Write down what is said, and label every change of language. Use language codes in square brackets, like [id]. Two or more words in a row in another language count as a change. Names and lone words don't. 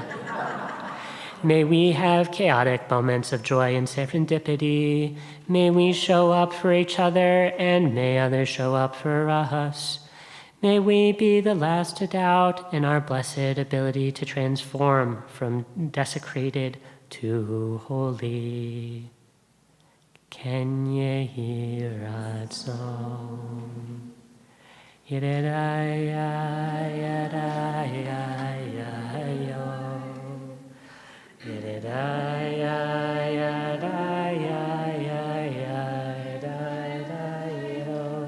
[en] May we have chaotic moments of joy and serendipity. May we show up for each other, and may others show up for us. May we be the last to doubt in our blessed ability to transform from desecrated to holy. [he] Ken yehi ratzon. Yididaya yadaya yo. Yididaya yadaya yo.